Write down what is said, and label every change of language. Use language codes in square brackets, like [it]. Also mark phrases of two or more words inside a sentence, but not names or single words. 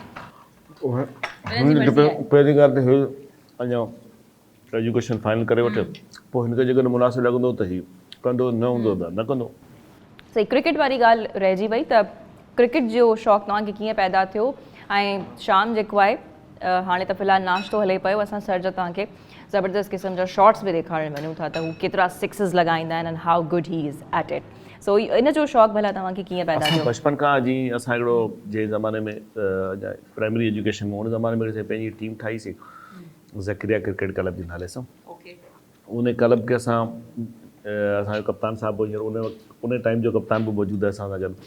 [sd] पहिरीं ॻाल्हि त हीउ अञा एजुकेशन फाइनल करे वठे, पोइ हिनखे जेकॾहिं मुनासिबु लॻंदो त हीउ कंदो, न हूंदो त न कंदो। सही। क्रिकेट वारी ॻाल्हि रहिजी वई त क्रिकेट जो शौक़ु तव्हांखे कीअं पैदा थियो? ऐं शाम जेको आहे हाणे त फ़िलहालु नाश्तो हले पियो, असां सर जा तव्हांखे ज़बरदस्त क़िस्म जा शॉट्स बि ॾेखारणु वञूं था त हू केतिरा सिक्सिस लॻाईंदा आहिनि [en] and how good he is at it. [sd] सो इन जो शौक़ु भला तव्हांखे कीअं पैदा थियो? बचपन खां जीअं असां हिकिड़ो जंहिं ज़माने में प्राइमरी एजुकेशन में, उन ज़माने में पंहिंजी टीम ठाहीसीं ज़करिया क्रिकेट क्लब जे नाले सां। उन क्लब खे असांजो कप्तान साहिबु हींअर उन टाइम जो कप्तान बि मौजूदु आहे असां सां गॾु।